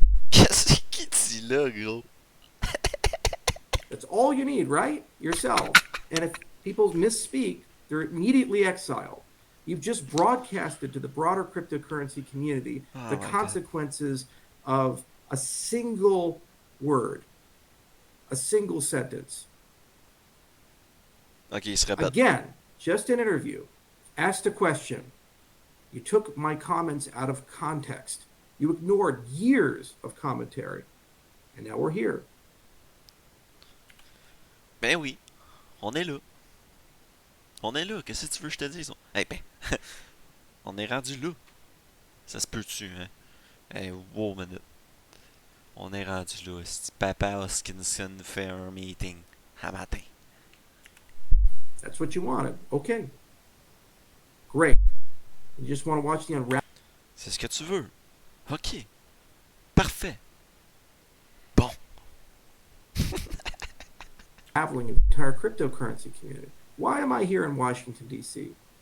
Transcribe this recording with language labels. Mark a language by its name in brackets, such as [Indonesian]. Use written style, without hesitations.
[French] Qu'est-ce qu'il dit là, gros? [English] That's all you need, right? Yourself. And if people misspeak, they're immediately exiled. You've just broadcasted to the broader cryptocurrency community the consequences of a single word, a single sentence. [French] Ok, il se répète. [English] Again, just an interview. Asked a question. You took my comments out of context. You ignored years of commentary. And now we're here. [French] Ben oui, on est là. On est là, qu'est-ce que tu veux que je te dise? Eh ben, on est rendu là. Ça se peut-tu, hein? Eh, wow, minute. On est rendu là. Si Papa Hoskinson fait un meeting à matin. [English] That's what you wanted. Okay. Great. You just want to watch the unraveling. [French] C'est ce que tu veux. Ok. Parfait. Bon. [English] Traveling of the entire cryptocurrency community. Why am I here in Washington, D.C.?